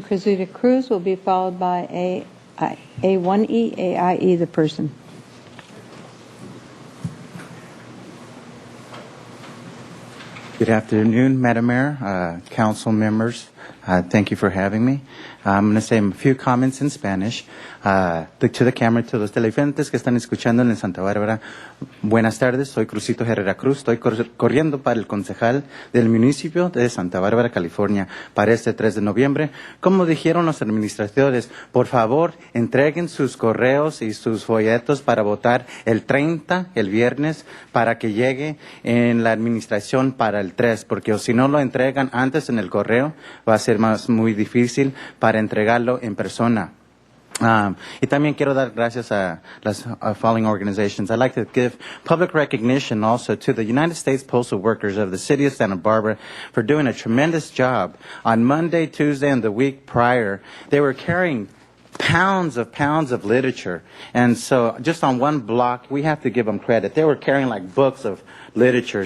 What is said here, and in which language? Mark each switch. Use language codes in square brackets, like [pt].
[en] Cruzita Cruz will be followed by A1E, AIE, the person. Good afternoon, Madam Mayor, council members. Thank you for having me. I'm going to say a few comments in Spanish. To the camera, to [es] los televidentes que están escuchando en Santa Bárbara, buenas tardes, soy Crucito Herrera Cruz, estoy corriendo para el concejal del municipio de Santa Bárbara, California, para este 3 de noviembre. Como dijeron los administradores, por favor, entreguen sus correos y sus folletos para votar el 30, el viernes, para que llegue en la administración para el 3, porque si no lo entregan antes en el correo, va a ser muy difícil para entregarlo en persona. Y también quiero dar gracias a las [en] following organizations. I'd like to give public recognition also to the United States Postal Workers of the City of Santa Barbara for doing a tremendous job. On Monday, Tuesday, and the week prior, they were carrying pounds of literature. And so just on one block, we have to give them credit. They were carrying like books of literature.